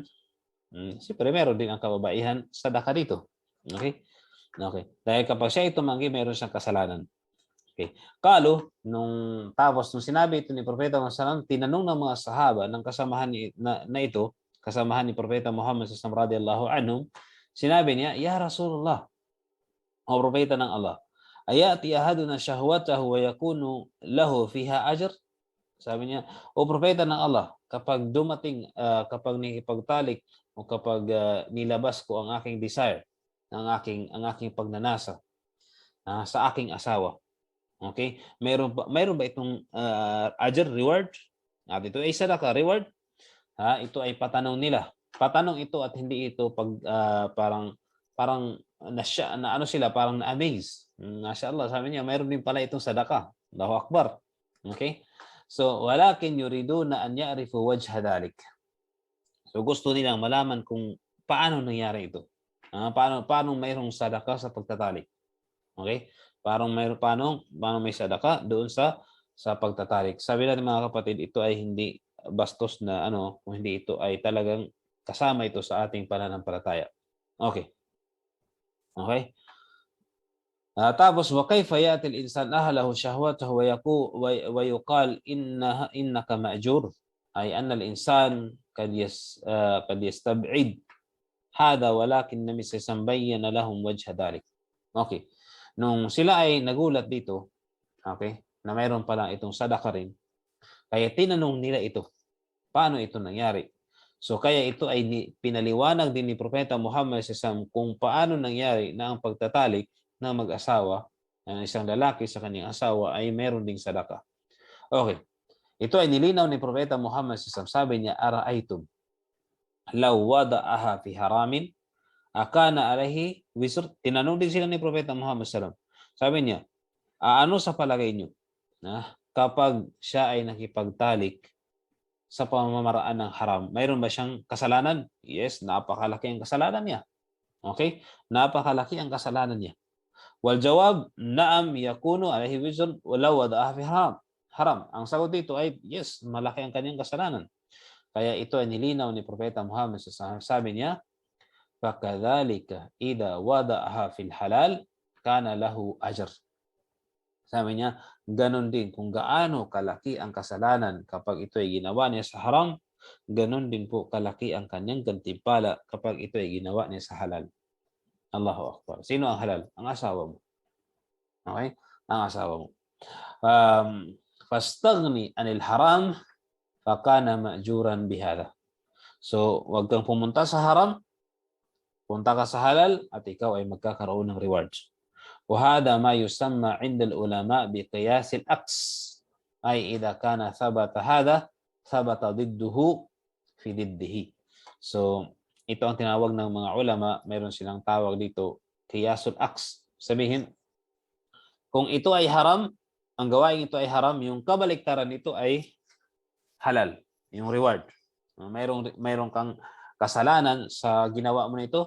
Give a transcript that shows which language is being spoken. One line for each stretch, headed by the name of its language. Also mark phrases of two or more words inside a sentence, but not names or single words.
Filipino: Siyempre, meron din ang kababaihan sadaka dito. Okay? Okay. Dahil kapag siya ay tumanggi, meron siyang kasalanan. Okay. Tapos nung sinabi ito ni Propeta Muhammad, tinanong ng mga sahaba ng kasamahan na ito, kasamahan ni Propeta Muhammad
Arabic: صلى الله رضي الله عنه,
Filipino: sinabi niya,
Arabic: "يا رسول الله,
Filipino: o Propeta ng Allah,
Arabic: أيأتي أحدنا شهوته ويكون له فيها أجر?"
Filipino: Sabi niya, "O Propeta ng Allah, kapag dumating, kapag nakipagtalik o kapag nilabas ko ang aking desire, ang aking pagnanasa sa aking asawa, okay? Mayroon ba itong ajr, reward? At ito ay sadaka, reward. Ito ay patanong nila. Patanong ito at hindi ito parang na ano sila, parang na-amaze. Mashallah, sabi niya, mayroon din pala itong sadaka.
Arabic: الله أكبر. Okay? So, ولكن يريدون أن يعرفوا وجه ذلك.
Filipino: So, gusto nilang malaman kung paano nangyari ito. Paano mayroong sadaka sa pagtatalik. Okay? Paano may sadaka doon sa pagtatalik. Sabi natin mga kapatid, ito ay hindi bastos na kung hindi ito ay talagang kasama ito sa ating pananampalataya. Okay. Okay?
Arabic: Tapos وكيف يأتي الإنسان أهله شهوته ويقال إنك مأجور أي أن الإنسان قد يستبعد هذا ولكن لم يتبين لهم وجه ذلك.
Filipino: Okay. Nung sila ay nagulat dito, okay, na mayroon pala itong sadaka rin, kaya tinanong nila ito, paano ito nangyari? So kaya ito ay pinaliwanag din ni Propeta Muhammad SAW kung paano nangyari na ang pagtatalik ng mag-asawa, ng isang lalaki sa kanyang asawa, ay meron ding sadaka. Okay. Ito ay nilinaw ni Propeta Muhammad SAW. Sabi niya,
Arabic: "أرأيتم لو وضعها في حرام أكان عليه وزر."
Filipino: Tinanong din sila ni Propeta Muhammad SAW. Sabi niya, ano sa palagay niyo kapag siya ay nakipagtalik sa pamamaraan ng haram, mayroon ba siyang kasalanan? Yes, napakalaki ang kasalanan niya. Okay? Napakalaki ang kasalanan niya.
Arabic: والجواب نعم يكون عليه وزر ولو وضعها في حرام.
Filipino: Ang sagot dito ay yes, malaki ang kanyang kasalanan. Kaya ito ay nilinaw ni Propeta Muhammad SAW. Sabi niya,
Arabic: "فكذلك إذا وضعها في الحلال كان له أجر."
Filipino: Sabi niya, ganun din kung gaano kalaki ang kasalanan kapag ito ay ginawa niya sa haram, ganun din po kalaki ang kanyang gantimpala kapag ito ay ginawa niya sa halal.
Arabic: الله أكبر.
Filipino: Sino ang halal? Ang asawa mo. Okay? Ang asawa mo.
Arabic: فاستغن عن الحرام فكان مأجورا بهذا.
Filipino: So, wag kang pumunta sa haram, punta ka sa halal at ikaw ay magkakaroon ng rewards.
Arabic: وهذا ما يسمى عند العلماء بقياس العكس، أي إذا كان ثبت هذا ثبت ضده في ضده.
Filipino: So, ito ang tinawag ng mga ulama, mayroon silang tawag dito,
Arabic: قياس العكس.
Filipino: Sabihin, kung ito ay haram, ang gawain ito ay haram, yung kabaliktaran nito ay halal, yung reward. Mayroon kang kasalanan sa ginawa mo nito.